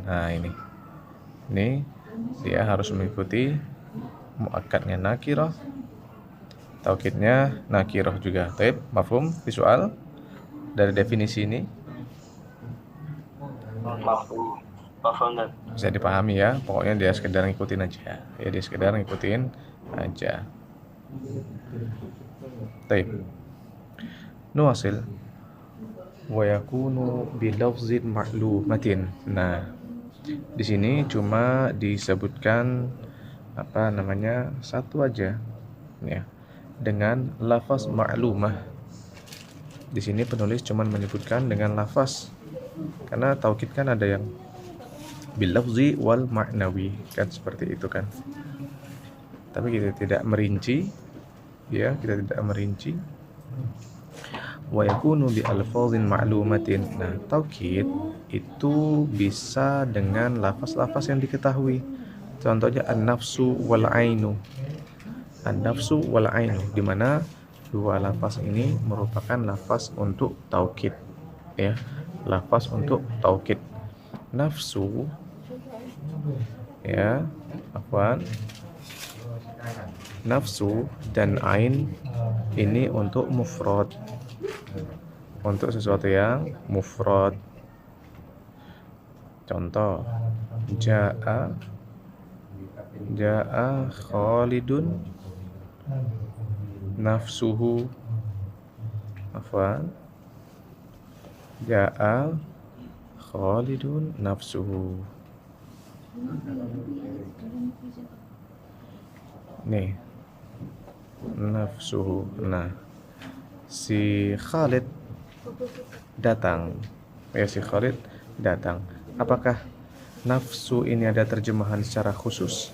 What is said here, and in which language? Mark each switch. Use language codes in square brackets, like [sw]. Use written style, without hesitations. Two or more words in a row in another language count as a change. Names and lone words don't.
[id] Nah, ini dia harus mengikuti muakkadnya nakirah, taukidnya nakirah juga. Baik, mafhum visual dari definisi ini? Mafhum. Bisa dipahami ya, pokoknya dia sekedar ngikutin aja. Baik. Nuwasil. [ar] ويكون بلفظ معلومات. [id] Nah, di sini cuma disebutkan satu aja ya, dengan lafaz ma'lumah. Di sini penulis cuma menyebutkan dengan lafaz, karena taukid kan ada yang [ar] باللفظي والمعنوي, [id] kan seperti itu kan. Tapi kita tidak merinci. [ar] ويكون بألفاظ معلومات. [id] Nah, taukid itu bisa dengan lafaz-lafaz yang diketahui. Contohnya [ar] النفس والعين. [id] Di mana dua lafaz ini merupakan lafaz untuk taukid ya. Nafsu ya, nafsu dan ain ini untuk mufrad, untuk sesuatu yang mufrad. Contoh, [ar] جاء خالد نفسه. جاء خالد نفسه. [id] Nih, nafsuhu. Nah, si Khalid datang. Ya, si Khalid datang. Apakah nafsu ini ada terjemahan secara khusus?